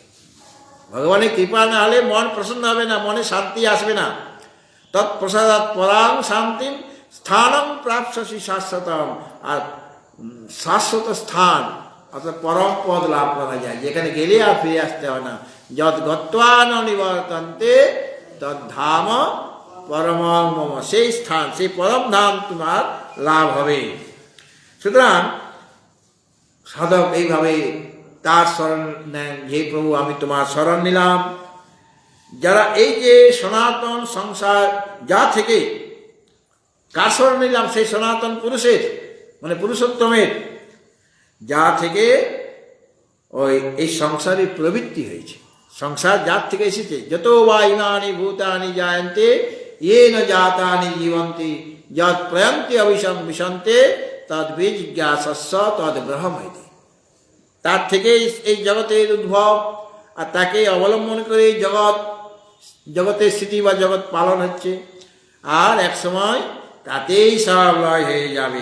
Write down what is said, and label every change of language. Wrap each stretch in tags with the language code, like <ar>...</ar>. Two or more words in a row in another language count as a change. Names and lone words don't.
<bn>ভগবানের কৃপা না হলে মন প্রসন্ন হবে না, মনে শান্তি আসবে না।</bn> <sa>তৎপ্রসাদাৎ পরাং শান্তিম স্থানম প্রাপ্স্যসি শাশ্বতম,</sa> <bn>আর শাশ্বত স্থান অর্থাৎ পরম পদ লাভ করা যায়, যেখানে গেলে আর ফিরে আসতে হয় না।</bn> <sa>যৎ গত্বা ন নিবর্তন্তে তদ্ধাম পরমং মম,</sa> <bn>সেই স্থান, সেই পরম ধাম তোমার লাভ হবে। সুতরাং সাধক এইভাবে তার শরণ নেন, হে প্রভু আমি তোমার শরণ নিলাম। যারা এই যে সনাতন সংসার, যা থেকে কার শরণ নিলাম, সেই সনাতন পুরুষের মানে পুরুষোত্তমের, যা থেকে এই সংসারের প্রবৃত্তি হয়েছে, সংসার যার থেকে এসেছে।</bn> <sa>যত বা ইমানি ভূতানি জায়ন্তে येन জাতানি জীবন্তি যৎ প্রয়ন্তি অবিসংবিশন্তে তদ বিজিজ্ঞাসস্য তদ ব্রহ্মৈতি।</sa> <bn>তার থেকে এই জগতের উদ্ভব, আর তাকে অবলম্বন করে জগতের স্থিতি বা জগৎ পালন হচ্ছে, আর এক সময় তাতেই সব লয় হয়ে যাবে।</bn>